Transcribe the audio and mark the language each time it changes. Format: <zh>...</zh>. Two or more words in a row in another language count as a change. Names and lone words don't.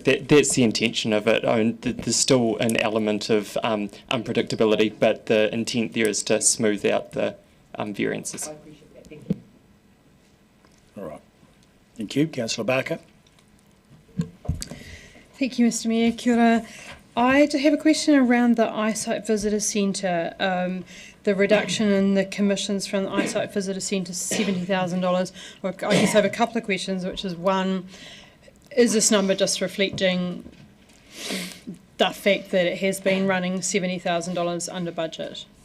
<en>That's the intention of it. There's still an element of unpredictability, but the intent there is to smooth out the variances. I appreciate that. Thank you. All right. Thank you. Councillor Barker. Thank you, Mr Mayor.</en> <mi>Kia ora.</mi> <en>I do have a question around the Eyesight Visitor Centre. The reduction in the commissions from the Eyesight Visitor Centre, $70,000. Well, I guess I have a couple of questions, which is one, is this number just reflecting the fact that it has been running $70,000 under budget?</en>